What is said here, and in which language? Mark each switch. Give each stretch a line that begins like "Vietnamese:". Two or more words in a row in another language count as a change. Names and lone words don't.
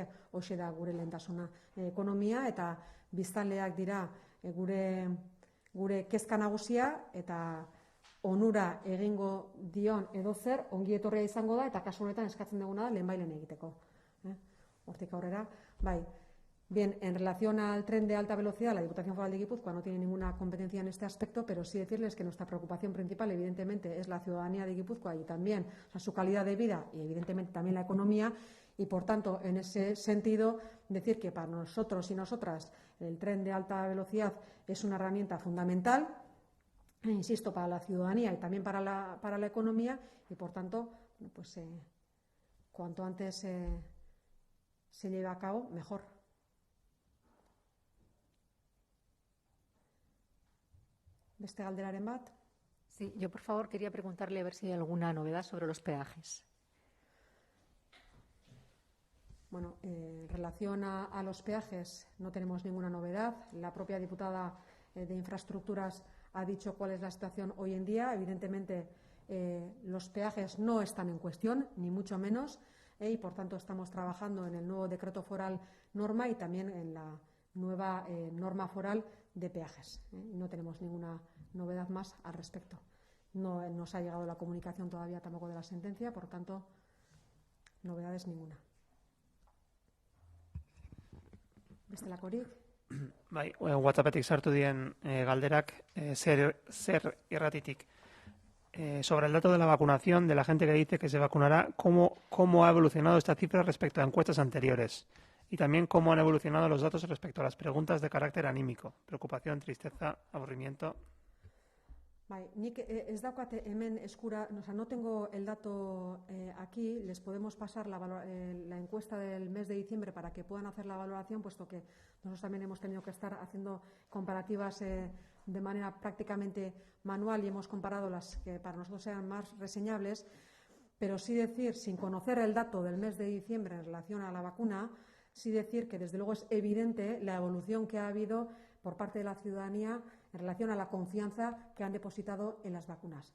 Basque: Hoxe da gure lehentasuna. Ekonomia eta biztanleak dira gure kezka nagusia, eta onura egingo dion edozer ongi etorria izango da, eta kasu honetan eskatzen duguna da lehenbailen egiteko. Hortik aurrera, bai.
Spanish: Bien, en relación al tren de alta velocidad, la Diputación Foral de Guipúzcoa no tiene ninguna competencia en este aspecto, pero sí decirles que nuestra preocupación principal, evidentemente, es la ciudadanía de Guipúzcoa y también su calidad de vida y, evidentemente, también la economía. Y, por tanto, en ese sentido, decir que para nosotros y nosotras el tren de alta velocidad es una herramienta fundamental, insisto, para la ciudadanía y también para la economía, y, por tanto, pues cuanto antes se lleve a cabo, mejor.
Basque: ¿Beste galderaren bat?
Spanish: Sí, yo por favor quería preguntarle a ver si hay alguna novedad sobre los peajes. Bueno, en relación a los peajes no tenemos ninguna novedad. La propia diputada de Infraestructuras ha dicho cuál es la situación hoy en día. Evidentemente, los peajes no están en cuestión, ni mucho menos, y por tanto estamos trabajando en el nuevo decreto foral norma y también en la nueva norma foral de peajes. No tenemos ninguna novedad más al respecto. No nos ha llegado la comunicación todavía tampoco de la sentencia, por tanto, novedades ninguna.
Basque: Bestelakorik? Bai, WhatsAppetik sartu dien galderak zer irratitik.
Spanish: Sobre el dato de la vacunación, de la gente que dice que se vacunará, ¿cómo ha evolucionado esta cifra respecto a encuestas anteriores? Y también cómo han evolucionado los datos respecto a las preguntas de carácter anímico, preocupación, tristeza, aburrimiento.
Basque: Nik ez daukate hemen eskura,
Spanish: no tengo el dato aquí, les podemos pasar la encuesta del mes de diciembre para que puedan hacer la valoración, puesto que nosotros también hemos tenido que estar haciendo comparativas de manera prácticamente manual y hemos comparado las que para nosotros sean más reseñables, pero sí decir, sin conocer el dato del mes de diciembre en relación a la vacuna, sí decir que desde luego es evidente la evolución que ha habido por parte de la ciudadanía en relación a la confianza que han depositado en las vacunas.